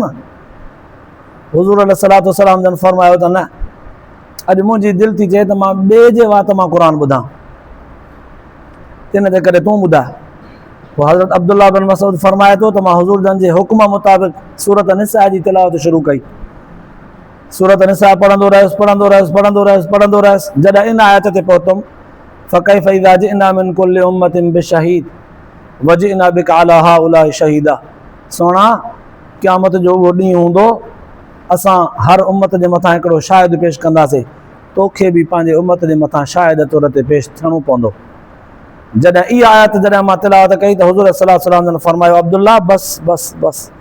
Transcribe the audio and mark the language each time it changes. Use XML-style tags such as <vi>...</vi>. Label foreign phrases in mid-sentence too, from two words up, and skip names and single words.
<sd>हुज़ूर</sd> <ar>عليه الصلاة والسلام</ar> <sd>जन फ़रमायो त न, अॼु मुंहिंजी दिलि थी चए त मां ॿिए जे वात मां क़ुर ॿुधां, इन जे करे तूं ॿुधा। पोइ हज़रत अब्दुल्ला बिन मसूद फ़रमाए थो त मां हुज़ूर जन जे हुक्म मुताबिक़ सूरत निसा जी तिलावत शुरू कई। सूरत निसा पढ़ंदो रहियुसि, पढ़ंदो रहियुसि, पढ़ंदो रहियुसि, पढ़ंदो रहियुसि, जॾहिं इन आयत ते पहुतुमि</sd> <ar>فكيف إذا جئنا من كل أمة بشهيد وجئنا بك على هؤلاء شهيدا.</ar> <sd>सोणा, क़यामत जो उहो ॾींहुं हूंदो, असां हर उम्मत जे मथां हिकिड़ो शाहिद पेश कंदासीं, तोखे बि पंहिंजे उम्मत जे मथां शाहिद तौर ते पेश थियणो पवंदो। जॾहिं इहा आयत जॾहिं मां तिलावत कई त हुज़ूर</sd> <ar>صلى الله عليه وسلم</ar> <sd>जन फ़रमायो, अब्दुल्ला बस बस बस।</sd>